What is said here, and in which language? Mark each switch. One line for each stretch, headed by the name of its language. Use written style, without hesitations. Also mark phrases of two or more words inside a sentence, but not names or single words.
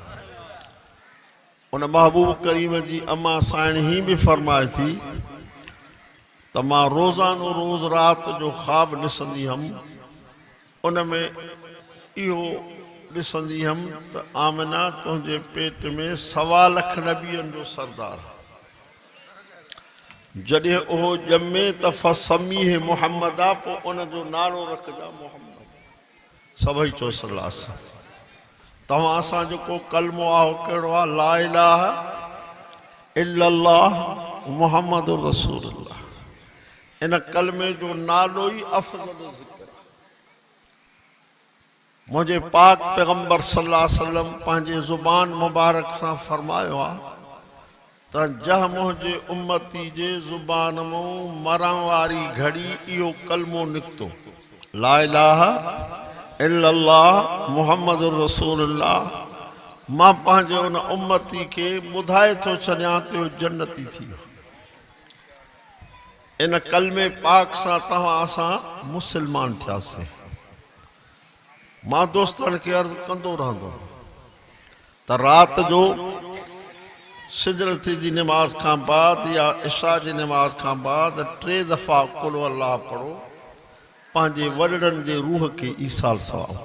Sindhi: उन महबूब करीम जी अम्मा साइण ही भी फरमाए थी त मां रोज़ानो रोज़ रात जो ख्वाब ॾिसंदी हुअमि, उन में इहो ॾिसंदी हुअमि त आमिना तुंहिंजे पेट में 1.25 लाख नबियनि जो सरदार आहे। जॾहिं उहो ॼमे त फसमीह मुहम्मद आहे, पोइ उन जो नालो रखिजा मुहम्मद। सभई चओ
Arabic: صلى الله عليه وسلم.
Sindhi: तव्हां असां जेको कलमो आहे कहिड़ो आहे?
Arabic: لا إله إلا الله محمد رسول الله.
Sindhi: इन कलमे जो नालो ई अफज़ल ज़िक्र आहे। मुझे पाक पैगंबर
Arabic: صلى الله عليه وسلم
Sindhi: पंहिंजे ज़ुबान मुबारक सां फरमायो आहे त जह मुझे उम्मती जे ज़ुबान मां मरण वारी घड़ी इहो कलमो निकितो,
Arabic: لا إله إلا الله محمد رسول الله,
Sindhi: मां पंहिंजे उन उम्मती खे ॿुधाए थो छॾियां त जन्नती थी वियो। इन कलमे पाक सां तव्हां असां मुसलमान थियासीं। मां दोस्तनि खे अर्ज़ कंदो रहंदो त रात जो सिजरती जी नमाज खां बाद या इशा जी नमाज खां बाद 3 दफ़ा कुल अल्लाह पढ़ो, पंहिंजे वॾड़नि जे रूह खे ईसाल सवाब।